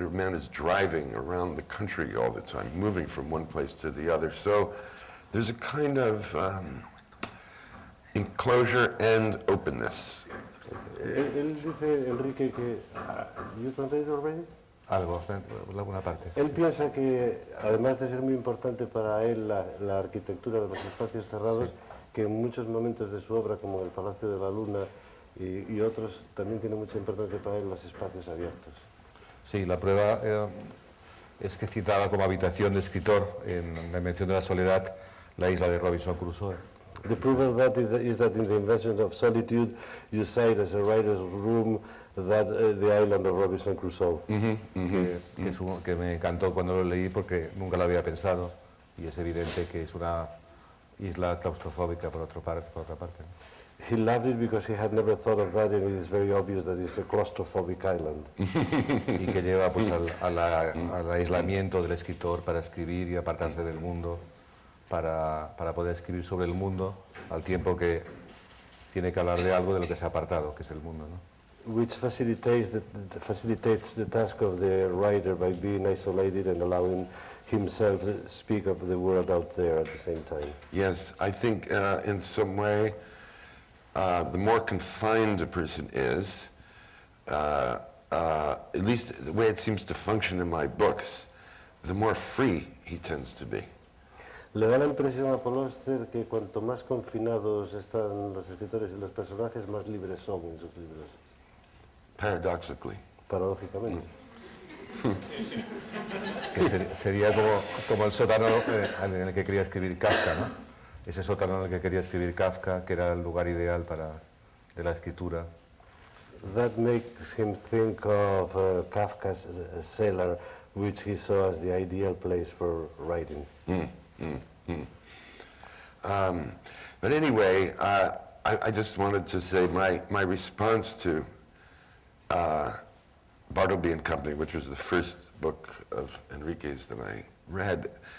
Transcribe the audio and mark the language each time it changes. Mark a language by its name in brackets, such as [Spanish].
[English] The man is driving around the country all the time, moving from one place to the other. So there's a kind of enclosure and openness. [Spanish] Él dice, Enrique, que... [English] You translated already? [Spanish] Algo, alguna parte. Él piensa que, además de ser muy importante para él la arquitectura de los espacios cerrados, sí, que en muchos momentos de su obra, como El Palacio de la Luna y otros, también tiene mucha importancia para él los espacios abiertos. Sí, la prueba es que citaba como habitación de escritor en La Invención de la Soledad la isla de Robinson Crusoe. [English] The proof of that is that in The Invention of Solitude you cite as a writer's room that the island of Robinson Crusoe. [Spanish] Que me encantó cuando lo leí porque nunca lo había pensado y es evidente que es una isla claustrofóbica por otra parte. [English] He loved it because he had never thought of that, and it is very obvious that it's a claustrophobic island. [Spanish] Y que lleva pues al aislamiento del escritor para escribir y apartarse del mundo, para poder escribir sobre el mundo al tiempo que tiene que hablar de algo de lo que se ha apartado, que es el mundo, ¿no? [English] Which facilitates the task of the writer by being isolated and allowing himself to speak of the world out there at the same time. Yes, I think in some way, the more confined a person is, at least the way it seems to function in my books, the more free he tends to be. [Spanish] Le da la impresión a Paul Auster que cuanto más confinados están los escritores y los personajes, más libres son en sus libros. [English] Paradoxically. [Spanish] Paradójicamente. Que sería como el sótano en el que quería escribir Kafka, ¿no? Ese sótano en el que quería escribir Kafka, que era el lugar ideal de la escritura. [English] That makes him think of Kafka's cellar, which he saw as the ideal place for writing. But anyway, I just wanted to say my response to Bartleby and Company, which was the first book of Enrique's that I read,